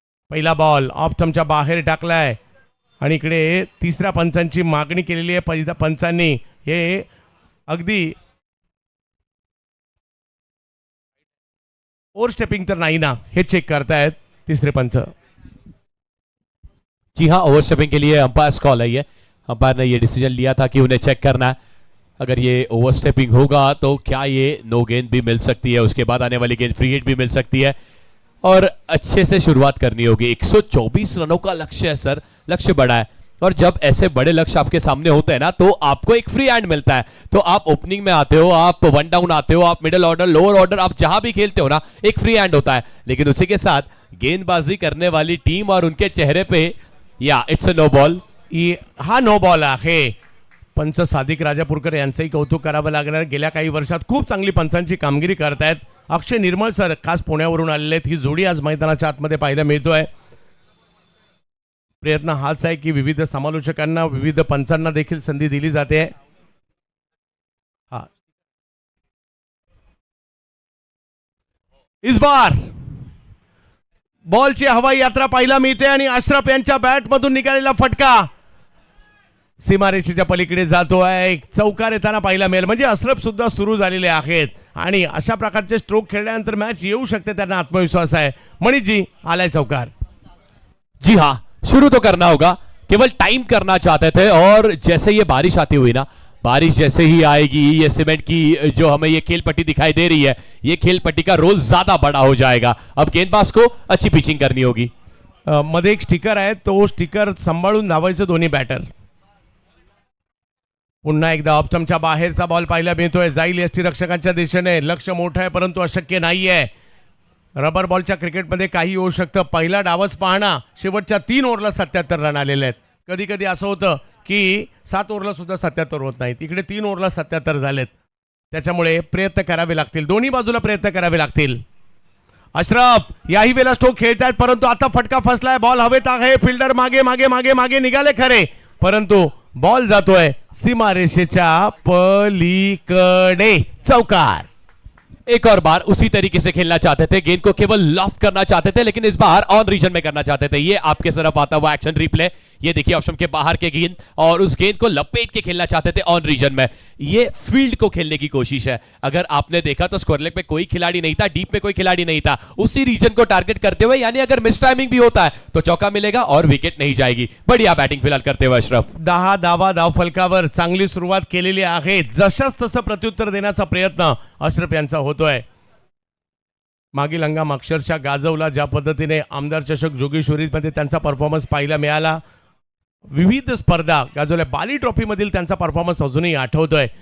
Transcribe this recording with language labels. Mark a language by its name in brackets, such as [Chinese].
[Marathi] पहिला ball of स्टंपच्या बाहेर टाकलाय आणि इकडे तिसऱ्या पंचांची मागणी केलेली आहे. पहिल्या पंचांनी हे अगदी ओव्हर स्टेपिंग तर नाही ना, हे चेक करतायत तिसरे पंच. [Hindi] जी हाँ, ओवर स्टेपिंग के लिए अंपायर्स कॉल है ये, अंपायर ने ये डिसीजन लिया था कि उन्हें चेक करना है, अगर ये ओवरस्टेपिंग होगा तो क्या ये नो गेंद भी मिल सकती है, उसके बाद आने वाली गेंद फ्री हिट भी मिल सकती है और अच्छे से शुरुआत करनी होगी। 124 रनों का लक्ष्य है सर, लक्ष्य बड़ा है और जब ऐसे बड़े लक्ष्य आपके सामने होते हैं ना तो आपको एक फ्री हैंड मिलता है। तो आप ओपनिंग में आते हो, आप वन डाउन आते हो, आप मिडिल ऑर्डर, लोअर ऑर्डर, आप जहां भी खेलते हो ना एक फ्री हैंड होता है, लेकिन उसी के साथ गेंदबाजी करने वाली टीम और उनके चेहरे पे या [English] it's a no ball, [Marathi] हा नो बॉल आहे। पंच सादिक राजापूरकर यांचंही कौतुक करावं लागणार, गेल्या काही वर्षात खूप चांगली पंचांची कामगिरी करतायत। अक्षय निर्मळ सर खास पुण्यावरून आलेले आहेत, ही जोडी आज मैदानाच्या आतमध्ये पाहायला मिळतोय। प्रयत्न हाच आहे की विविध समालोचकांना, विविध पंचांना देखील संधी दिली जाते। हा [Hindi] इस बार [Marathi] बॉलची हवाई यात्रा पाहायला मिळते आणि अशरफ यांच्या बॅट मधून निघालेला फटका सीमारेषेच्या पलीकडे जातोय, चौकार येताना पाहायला मिळेल। म्हणजे अशरफ सुद्धा सुरू झालेले आहेत आणि अशा प्रकारचे स्ट्रोक खेळल्यानंतर मॅच येऊ शकते, त्यांना आत्मविश्वास आहे। मणिजी आलाय चौकार। [Hindi] जी हाँ, शुरू तो करना होगा, केवल टाइम करना चाहते थे और जैसे ये बारिश आती हुई ना, बारिश जैसे ही आएगी ये सीमेंट की जो हमें ये खेल पट्टी दिखाई दे रही है, ये खेल पट्टी का रोल ज्यादा बड़ा हो जाएगा। अब गेंदबाज को अच्छी पिचिंग करनी होगी। [Marathi] मध्ये एक स्टिकर आहे, तो स्टिकर सांभाळून धावायचं दोन्ही बॅटर। पुन्हा एकदा ऑप्शनच्या बाहेरचा बॉल पाहायला मिळतोय, जाईल यष्टीरक्षकांच्या दिशेने। लक्ष्य मोठं आहे परंतु अशक्य नाहीये। रबर बॉलच्या क्रिकेटमध्ये काही होऊ शकतं। पहिला डावच पाहणा, शेवटच्या 3 ओव्हरला 77 रन आलेले आहेत। कधी कधी असं होतं की 7 ओव्हरला सुद्धा 77 होत नाहीत, इकडे 3 ओव्हरला 77 झालेत, त्याच्यामुळे प्रयत्न करावे लागतील, दोन्ही बाजूला प्रयत्न करावे लागतील। अशरफ याही वेळेला स्ट्रोक खेळतायत परंतु आता फटका फसलाय, बॉल हवेत आहे, फिल्डर मागे मागे मागे मागे निघाले खरे, परंतु बॉल जातोय सीमारेषेच्या पलीकडे, चौकार। [Hindi] एक और बार उसी तरीके से खेलना चाहते थे, गेंद को केवल लॉफ्ट करना चाहते थे, लेकिन इस बार ऑन रीजन में करना चाहते थे। ये आपके तरफ आता हुआ एक्शन रिप्ले, ये देखिए ऑप्शन के बाहर के गेंद और उस गेंद को लपेट के खेलना चाहते थे ऑन रीजन में। ये फील्ड को खेलने की कोशिश है। अगर आपने देखा तो स्क्वायर लेग पे कोई खिलाड़ी नहीं था, डीप में कोई खिलाड़ी नहीं था, उसी रीजन को टारगेट करते हुए, यानी अगर मिस टाइमिंग भी होता है तो चौका मिलेगा और विकेट नहीं जाएगी। बढ़िया बैटिंग फिलहाल करते हुए अशरफ। [Marathi] 10 धावा धावफलकावर चांगली सुरुवात केलेली आहे, जशास तसं प्रत्युत्तर देण्याचा प्रयत्न अशरफ यांचा होतोय। मागील हंगाम अक्षरशः गाजवला, ज्या पद्धतीने आमदार चषक जोगेश्वरीमध्ये त्यांचा परफॉर्मन्स पाहायला मिळाला, विविध स्पर्धा गाजवल्या, बाली ट्रॉफी मधील त्यांचा परफॉर्मन्स अजूनही आठवतोय।